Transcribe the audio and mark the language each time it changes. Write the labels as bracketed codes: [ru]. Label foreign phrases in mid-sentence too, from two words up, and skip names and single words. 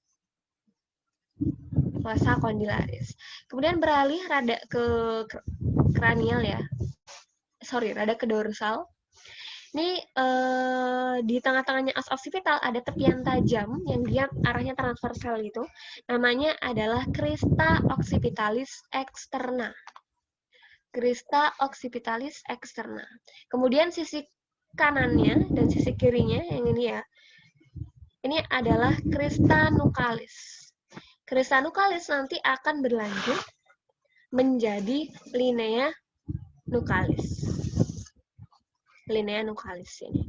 [id] Fossa condylaris. Kemudian beralih rada ke kranial ya. Sorry, rada ke dorsal. Ini di tengah-tengahnya os occipital ada tepian tajam yang dia arahnya transversal gitu. Namanya adalah crista occipitalis externa. Crista occipitalis externa. Kemudian sisi kanannya dan sisi kirinya yang ini ya. Ini adalah crista nuchalis. Crista nuchalis nanti akan berlanjut menjadi linea nuchalis. Linea nuchalis ini.